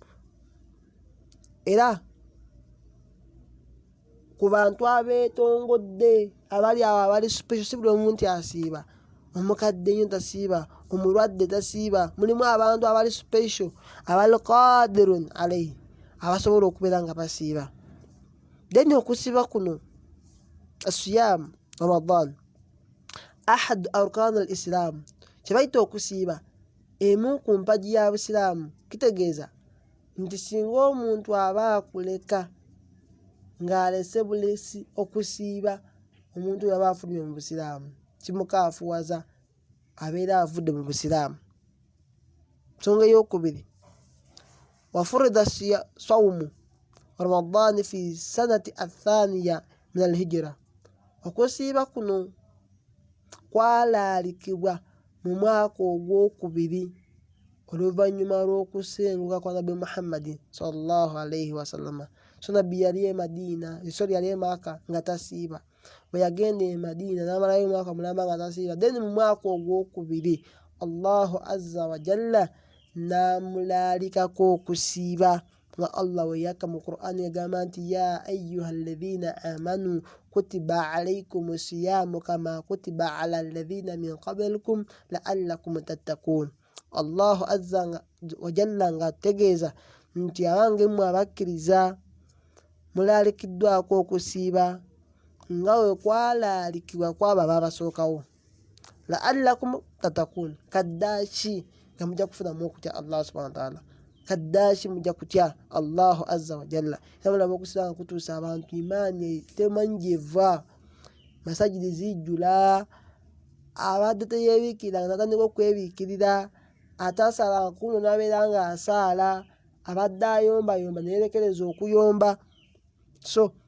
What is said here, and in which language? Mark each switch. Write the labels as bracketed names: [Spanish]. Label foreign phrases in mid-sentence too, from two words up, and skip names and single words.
[Ganda] era ku bantu abeetongodde abali awo abali special si buli omuntu asiiba omukadde nnyo tasiiba omulwadde tasiiba mulimu abantu abali special abali [Arabic] قادرون عليه [Ganda] abasobola okubeera nga basiiba then okusiiba kuno [Arabic] الصيام رمضان أحد أركان الإسلام [Ganda] kyebayita okusiiba emu ku mpagi ya busiraamu kitegeeza nti singa omuntu aba akuleka ng'alese bulesi okusiiba omuntu yaba afulumye mu busiraamu kimukaafuwaza abeera avudde mu busiraamu nsonga ey'okubiri [Arabic] وفرض صوم رمضان في السنة الثانية من الهجرة [Ganda] okusiiba kuno kwalaalikibwa mu mwaka ogwokubiri oluvannyuma lw'okusenguka kwa Nabbi Muhammad [Arabic] صلى الله عليه وسلم [Ganda] so nabbi yali e Madina yali e Maka nga tasiiba bwe yagenda e Madina n'amalayo omwaka mulamba nga tasiiba then mu mwaka ogwokubiri [Arabic] الله عز وجل [Ganda] n'amulaalikako okusiiba nga Allah we yakka mu Qur'an yagamba nti [Arabic] يا أيها الذين آمنوا كتب عليكم الصيام كما كتب على الذين من قبلكم لعلكم تتقون الله عز وجل [Ganda] nga ategeeza nti abange mmwe abakkiriza mulalikiddwako okusiiba nga we kwalaalikibwa kwabo ababasookawo [Arabic] لعلكم تتقون [Ganda] kaddaaki nga mujja kufunamu okutya [Arabic] الله سبحانه وتعالى [Ganda] kaddaaki mujja kutya [Arabic] الله عز وجل [Ganda] yamulaba okusiiba nga kutuusa abantu imaani temanyi gyeva masajidi zijjula abadde teyeebiikirira nga natandika okwebiikirira atasala kuno n'abeera nga asaala abadde ayombayomba neyerekereza okuyomba so